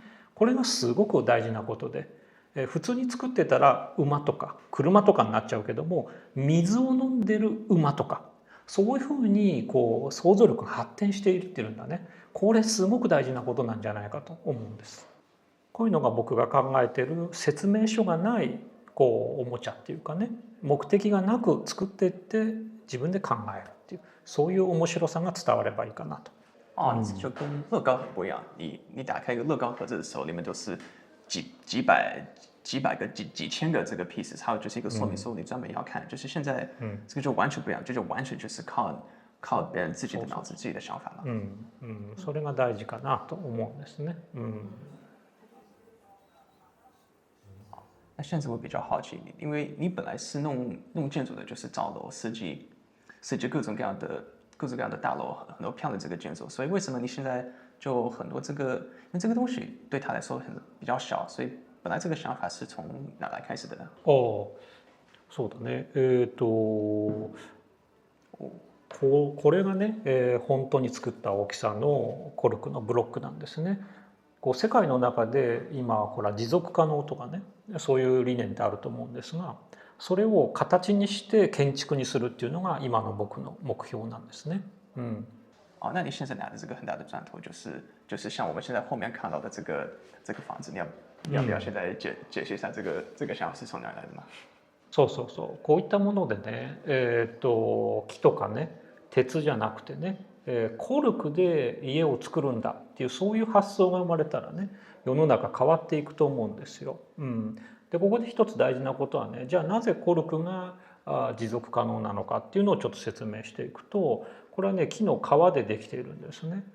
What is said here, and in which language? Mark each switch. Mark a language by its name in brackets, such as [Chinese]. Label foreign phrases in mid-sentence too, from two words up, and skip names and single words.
[Japanese] これがすごく大事なことで、普通に作ってたら馬とか車とかになっちゃうけども、水を飲んでる馬とかそういうふうにこう想像力が発展していってるんだね。これすごく大事なことなんじゃないかと思うんです。こういうのが僕が考えている説明書がないこうおもちゃっていうかね、目的がなく作っていって自分で考えるっていう、そういう面白さが伝わればいいかなと。 [Chinese] 就跟乐高很不一样。你打开一个乐高盒子的时候，里面都是几百个、几千个这个 pieces， 还有就是一个说明书，你专门要看。就是现在这个就完全不一样，就完全就是靠别人自己的脑子、自己的想法了。 [Japanese] それが大事かなと思うんですね。 [Chinese] 那现在我比较好奇，因为你本来是弄建筑的，就是造楼设计各种各样的大楼，很多漂亮的这个建筑，所以为什么你现在就很多因为这个东西对他来说比较小，所以本来这个想法是从哪来开始的呢？ [Japanese] そうだね。これがね、本当に作った大きさのコルクのブロックなんですね。こう世界の中で今ほら持続可能とかね、そういう理念ってあると思うんですが、それを形にして建築にするっていうのが今の僕の目標なんですね。 [Chinese] 那你现在拿的这个很大的砖头，就是像我们现在后面看到的这个房子，你要不要现在解释一下这个想法是从哪来的吗？ [Japanese] そうこういったものでね、木とかね鉄じゃなくてね、コルクで家を作るんだっていうそういう発想が生まれたらね、世の中変わっていくと思うんですよ。でここで一つ大事なことはね、じゃあなぜコルクが持続可能なのかっていうのをちょっと説明していくと、これはね木の皮でできているんですね。